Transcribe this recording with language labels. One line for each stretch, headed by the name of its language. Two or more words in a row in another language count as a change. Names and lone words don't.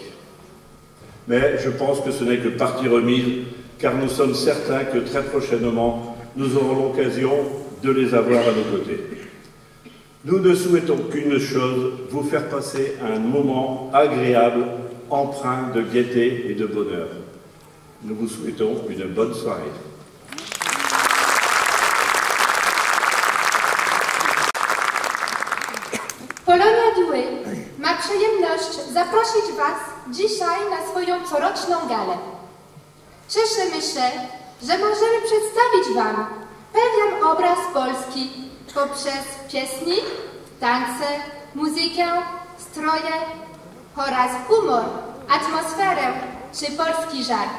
French: Mais je pense que ce n'est que partie remise, car nous sommes certains que très prochainement, nous aurons l'occasion de les avoir à nos côtés. Nous ne souhaitons qu'une chose, vous faire passer un moment agréable, empreint de gaieté et de bonheur. Nous vous souhaitons une bonne soirée.
Polish: Polonia Douai ma przyjemność zaprosić Was dzisiaj na swoją coroczną galę. Cieszymy się, że możemy przedstawić Wam pewien obraz Polski poprzez pieśni, tańce, muzykę, stroje oraz humor, atmosferę czy polski żart.